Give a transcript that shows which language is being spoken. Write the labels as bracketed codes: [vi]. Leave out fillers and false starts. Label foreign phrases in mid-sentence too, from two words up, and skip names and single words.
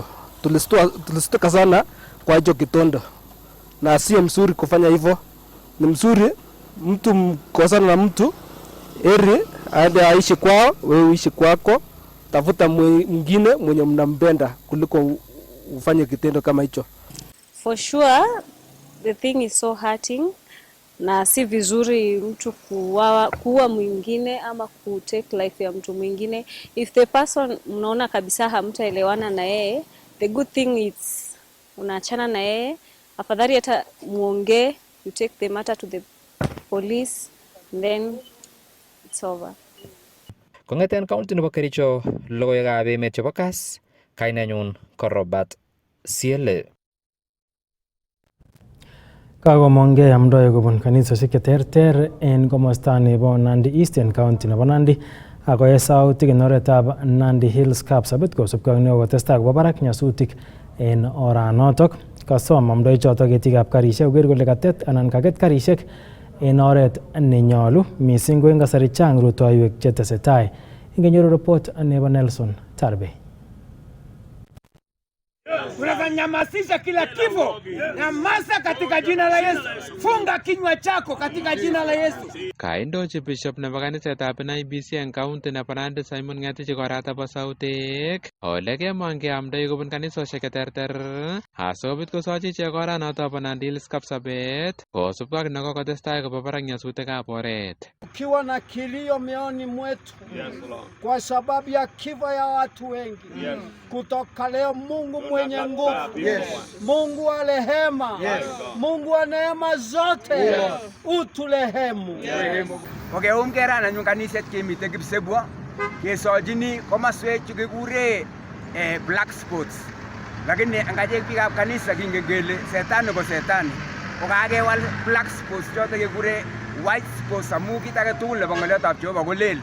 [sw] Tulistuka sana kwa hicho kitendo na sio mzuri kufanya hivyo. Ni mzuri mtu mkosana na mtu eri aende aishi kwao, wewe uishi kwako, tafuta mwingine mwenye mnampenda kuliko ufanye kitendo kama hicho. [en] For sure the thing is so hurting [sw] na si vizuri mtu kuua mwingine ama kutake life ya mtu mwingine. [en] If the person [sw] mnaona kabisa hamtaelewana na yeye, [en] the good thing is [sw] unaachana na yeye, afadhali hata muongee, [en] you take the matter to the police, then it's over. [kln] Kong'eten county nebo Kericho, logoiwekab emet chebo KASS, kainenyun ko Robert Sele. Kakomongei amdoi kobun kanisosiek cheterter en komosta nebo Nandi Eastern County nebo Nandi akoe sautik en oretab Nandi Hills Kapsabet kosubkei ak nekokotestai kobo barak nyasutik en oranotok. Kasom amdoi chotok ketikab karisiek koker kole katet anan kaket karisiek en oret nenyolu missing ko en kasari chang rutoiwek chetesetai. Ingenyoru report nebo Nelson Tarbe. [sw] Tunanyamasisha kila kifo. Nyamaza katika jina la Yesu. Funga kinywa chako katika jina la Yesu. [kln] Kaindochi Bishop nebo kanisetab IBC eng county nebo Nandi Simon Ngetich korata bo sautik ole kemongeamdoi kobun kanisosiek cheterter asikobit kosochi ichek oranoto bo Nandi Hills Kapsabet kosubkei ak nekokotestai kobo barak nyasutikab oret. [sw] Ukiwa na kilio mioyoni mwetu kwa sababu ya kifo ya watu wengi, kutoka leo Mungu mwenye nguvu, Mungu wa rehema, Mungu wa neema zote, utulehemu. [kln] Okay, umkera na kaniset kemite Kipsebwo kesojini komaswek chekikure [en] black spots. [kln] Lakini angaje biikab kanisa kingegele setani ko setani. Kokakewal [en] black spots [kln] choto kekure [en] white spots [kln] amu kit age tugul nebo ng'oliotab Jehova ko lel.